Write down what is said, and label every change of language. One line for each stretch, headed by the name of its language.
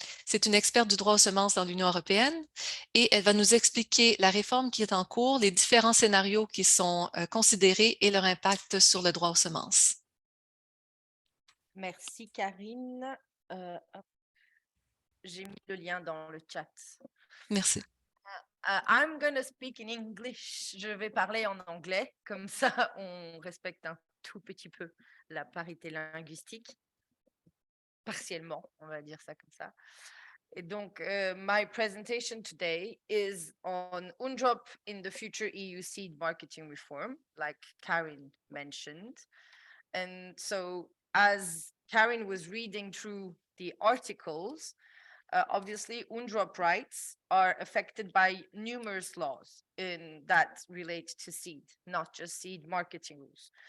French: C'est une experte du droit aux semences dans l'Union européenne et elle va nous expliquer la réforme qui est en cours, les différents scénarios qui sont considérés et leur impact sur le droit aux semences. Merci Karine. J'ai mis le lien dans le chat. Merci.
English: I'm going to speak in English.
French: Je vais parler en anglais, comme ça on respecte un tout petit peu la parité linguistique. Partiellement, on va dire ça comme ça. Et donc,
English: my presentation today is on UNDROP in the future EU seed marketing reform, like Karin mentioned. And so, as Karin was reading through the articles, obviously, UNDROP rights are affected by numerous laws that relate to seed, not just seed marketing rules.